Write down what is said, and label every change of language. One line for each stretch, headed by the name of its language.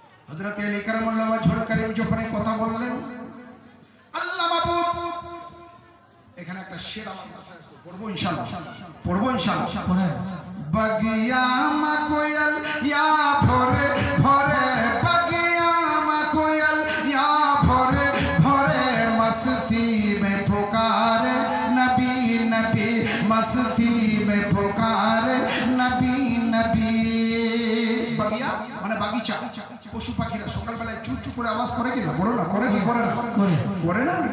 Bangla: হযরত আলী কারামাল্লাহ ওয়াজহুল কারীম যখন এই কথা বললেন, আল্লাহ মাবুদ, এখানে একটা শের আমার মাথায় আসলো, পড়বো ইনশাআল্লাহ, পড়বো ইনশাআল্লাহ। পড়েন।
Hindi: बगिया में कोयल या भोरे भोरे, बगिया में कोयल या भोरे भोरे, मस्ती में पुकारे नबी नबी, मस्ती में पुकारे नबी नबी।
Bangla: बगिया মানে বাগিচা, পশু পাখিরা সকালবেলায় চু চু করে আওয়াজ করে কিনা? বলো না, করে কি করে না? করে না।